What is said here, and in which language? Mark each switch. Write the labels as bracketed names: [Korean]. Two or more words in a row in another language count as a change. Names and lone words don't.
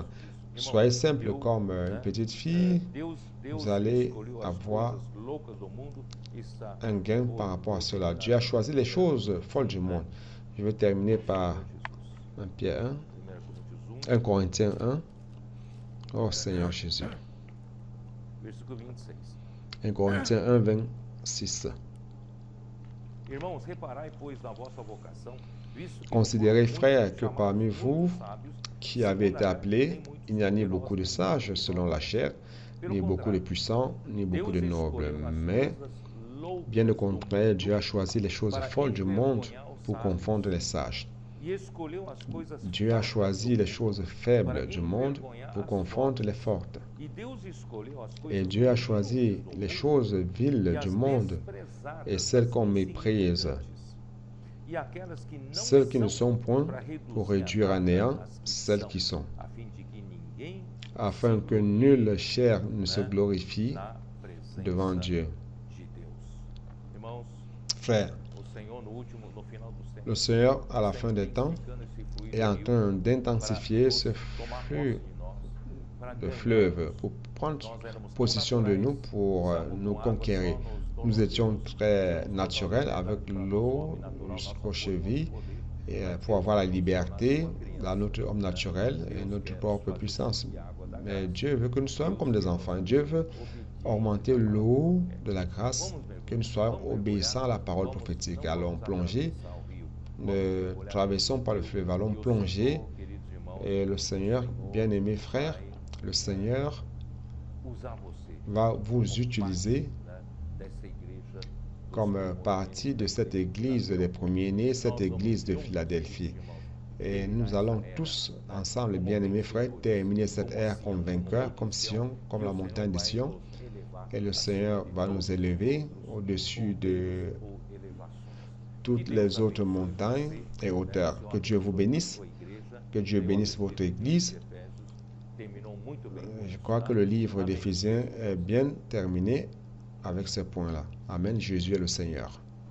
[French] Soyez simple comme une petite fille, vous allez avoir un gain par rapport à cela. Dieu a choisi les choses folles du monde. Je vais terminer par 1 Corinthiens 1, Oh Seigneur Jésus. [Portuguese] Versículo 26. [French] 1 Corinthiens 1, 26. [Portuguese] Irmãos, reparai, pois, na vossa vocação, visto que [French] Considérez, [Portuguese] muitos [French] frères, que [Portuguese] chamados, [French] parmi [Portuguese] muitos [French] vous [Portuguese] sábios, [French] qui avez été [Portuguese] segundo a [French] appelés, [Portuguese] carne, nem [French] il n'y a ni [Portuguese] muitos [French] beaucoup de [Portuguese] poderosos, [French] sages selon la chair, [Portuguese] Pelo [French] ni beaucoup de [Portuguese] contrário, [French] puissants, ni beaucoup de [Portuguese] Deus [French] nobles. [Portuguese] escolheu as [French] Mais, [Portuguese] coisas [French] bien au [Portuguese] loucas do [French] contraire, Dieu a [Portuguese] mundo [French] choisi les choses [Portuguese] para [French] folles du monde [Portuguese] envergonhar os [French] pour [Portuguese] sábios, [French] confondre les sages. [Portuguese] e escolheu as coisas [French] Dieu a [Portuguese] fracas [French] choisi [Portuguese] do [French] les [Portuguese] mundo [French] choses [Portuguese] para [French] faibles du monde [Portuguese] envergonhar [French] pour [Portuguese] as [French] confondre les [Portuguese] fortes. [French] fortes. [Portuguese] E Deus escolheu as [French] Et [Portuguese] coisas [French] Dieu a [Portuguese] humildes [French] choisi [Portuguese] do [French] les [Portuguese] mundo [French] choses [Portuguese] e [French] viles [Portuguese] as [French] du monde [Portuguese] desprezadas, [French] et celles qu'on [Portuguese] as [French] méprise, [Portuguese] insignificantes, e aquelas que não [French] celles qui ne [Portuguese] são, [French] sont point [Portuguese] para [French] pour [Portuguese] reduzir [French] réduire à [Portuguese] nada [French] néant [Portuguese] as que [French] celles [Portuguese] são, [French] qui sont, [Portuguese] a fim de que ninguém [French] afin [Portuguese] se [French] que [Portuguese] glorie, [French] nulle chair ne se [Portuguese] né, [French] glorifie [Portuguese] na presença [French] devant Dieu. [Portuguese] de Deus. Irmãos, [French] Frères, [Portuguese] o Senhor no final dos tempos, [French] le Seigneur, à la fin des temps, [Portuguese] intensificando esse fluido [French] est en [Portuguese] vivo [French] train [Portuguese] para [French] d'intensifier ce [Portuguese] tomar posse [French] flux [Portuguese] de nós, para [French] de [Portuguese] ganharmos. [French] fleuve pour prendre [Portuguese] Nós éramos tão [French] possession de nous [Portuguese] naturais, [French] pour [Portuguese] usavam [French] nous [Portuguese] com água [French] conquérir. [Portuguese] só nos [French] Nous étions [Portuguese] tornozelos, [French] très [Portuguese] tínhamos [French] naturels [Portuguese] total [French] avec [Portuguese] liberdade para nosso [French] l'eau [Portuguese] homem natural, nossa [French] jusqu'aux [Portuguese] força, [French] chevilles [Portuguese] nosso poder, [French] et [Portuguese] para [French] pour avoir la [Portuguese] sermos [French] liberté, [Portuguese] tornados como [French] là, notre homme naturel et [Portuguese] Deus [French] notre [Portuguese] quer nos [French] propre [Portuguese] fazer [French] puissance. [Portuguese] subir a água da [French] Mais [Portuguese] graça. [French] Dieu veut que nous soyons [Portuguese] Deus [French] comme des [Portuguese] quer [French] enfants. [Portuguese] nos [French] Dieu [Portuguese] fazer [French] veut [Portuguese] obedientes [French] augmenter [Portuguese] à palavra. [French] l'eau de la grâce, [Portuguese] Vamos [French] que nous [Portuguese] mergulhar, [French] soyons [Portuguese] vamos [French] obéissants à la [Portuguese] mergulhar, [French] parole [Portuguese] vamos [French] prophétique. [Portuguese] não [French] Allons [Portuguese] vamos [French] plonger, [Portuguese] atravessar o rio, vamos [French] ne [Portuguese] mergulhar [French] traversons pas le [Portuguese] nesse [French] fleuve, [Portuguese] rio. [French] allons [Portuguese] E o [French] plonger. [Portuguese] Senhor, queridos irmãos, [French] Et le Seigneur, bien-aimés frères, [Portuguese] vai [French] le Seigneur [Portuguese] usar você [French] va [Portuguese] como [French] vous [Portuguese] parte, [French] utiliser [Portuguese] né, dessa igreja dos [French] comme [Portuguese] primogênitos [French] partie de [Portuguese] da [French] cette [Portuguese] igreja de [French] église [Portuguese] Filadélfia. [French] des premiers-nés, cette [Portuguese] Nós vamos [French] église de [Portuguese] juntos, [French] Philadelphie. [Portuguese] irmãos, [French] Et [Portuguese] terminar [French] nous allons [Portuguese] essa era, [French] tous [Portuguese] né, [French] ensemble, [Portuguese] como [French] bien-aimés frères, [Portuguese] vencedores, [French] terminer cette [Portuguese] como [French] ère [Portuguese] Sião, [French] comme [Portuguese] como [French] vainqueurs, [Portuguese] Monte [French] comme [Portuguese] Sião, [French] Sion, comme [Portuguese] e [French] la [Portuguese] o Senhor [French] montagne de [Portuguese] vai [French] Sion. [Portuguese] nos elevar [French] Et le [Portuguese] acima [French] Seigneur [Portuguese] de [French] va [Portuguese] todos [French] nous [Portuguese] os [French] élever [Portuguese] reinos [French] au-dessus [Portuguese] ou [French] de [Portuguese] reinos ou elevações. Que [French] toutes [Portuguese] Deus [French] les autres [Portuguese] abençoe [French] montagnes [Portuguese] você, [French] et [Portuguese] né, [French] hauteurs. [Portuguese] Senhor [French] Que Dieu vous [Portuguese] abençoe a [French] bénisse, [Portuguese] sua igreja. [French] que Dieu [Portuguese] Eu [French] bénisse [Portuguese] acredito [French] votre [Portuguese] que o livro de [French] église. [Portuguese] Efésios terminou muito bem com [French] Je [Portuguese] isso, [French] crois [Portuguese] tá? [French] que le livre [Portuguese] Amém. [French] d'Éphésiens est bien terminé avec ces points-là. Amen. Jésus est le Seigneur.